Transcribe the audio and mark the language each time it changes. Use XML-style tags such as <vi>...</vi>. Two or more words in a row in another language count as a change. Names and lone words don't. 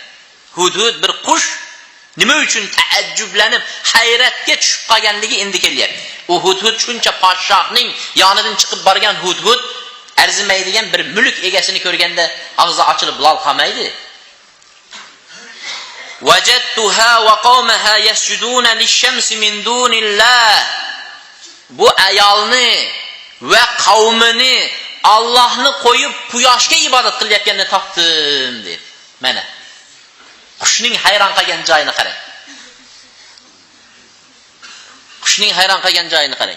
<uz>Hudhud bir qush nima uchun taajjublanib, hayratga tushib qolganligi endi kelyapti. U Hudhud shuncha podshohning yonidan chiqib borgan Hudhud arzimaydigan bir mulk egasini ko'rganda og'zi ochilib lol qolmaydi.</uz> <ar>وجدتها وقومها يسجدون للشمس من دون الله.</ar> <uz>Bu ayolni va qavmini Allohni qo'yib quyoshga ibodat qilayotganini topdim dedi. Mana qushning hayron qolgan joyini qarang. Qushning hayron qolgan joyini qarang.</uz>